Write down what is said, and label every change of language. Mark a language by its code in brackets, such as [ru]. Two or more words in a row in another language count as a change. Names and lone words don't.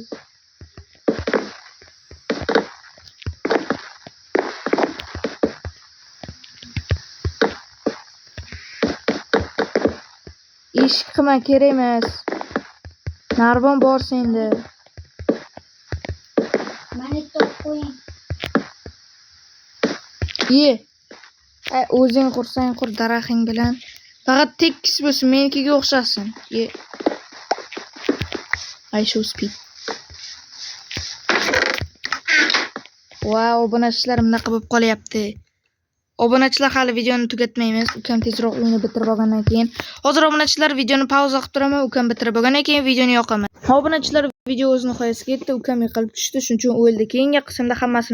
[uz] Ish qilma, kerak emas. Narvon bor senda. Mani topib qo'ying. O'zing qursang qur daraxting bilan. Faqat tekis bo'lsin, menikiga o'xshasin. [en] I show speed. [uz] Wow, obunachilar bunaqa bo'lib qolyapti. Obunachilar hali videoni tugatmaymiz. Ukam tezroq uyini bitirib olgandan keyin. Hozir obunachilar videoni pauza qilib turaman. Ukam bitirib olgandan keyin videoni yoqaman. Obunachilar video o'z nihoyasiga yetdi. Ukam yiqilib tushdi, shuning uchun o'ldi.